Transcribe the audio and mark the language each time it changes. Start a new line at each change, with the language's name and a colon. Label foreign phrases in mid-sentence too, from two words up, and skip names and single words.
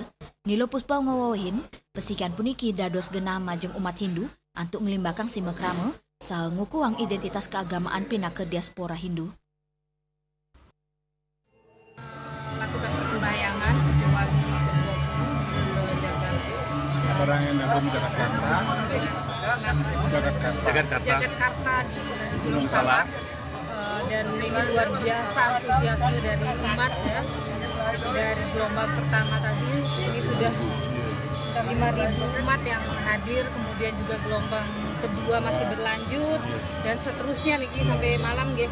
Balinese: Nilo Puspa ngawawahin pesikian puniki dados genah majeng umat Hindu antuk ngelimbakang simekrama saha ngukuang identitas keagamaan pinaka diaspora Hindu.
Indonesian: Melakukan persembahyangan Puja Wali ke-20 Parahyangan Agung Jagatkarta di Gunung Salak. Dan ini luar biasa antusiasme dari umat ya. Dari gelombang pertama tadi ini sudah 5.000 umat yang hadir, kemudian juga gelombang kedua masih berlanjut dan seterusnya niki sampai malam gitu.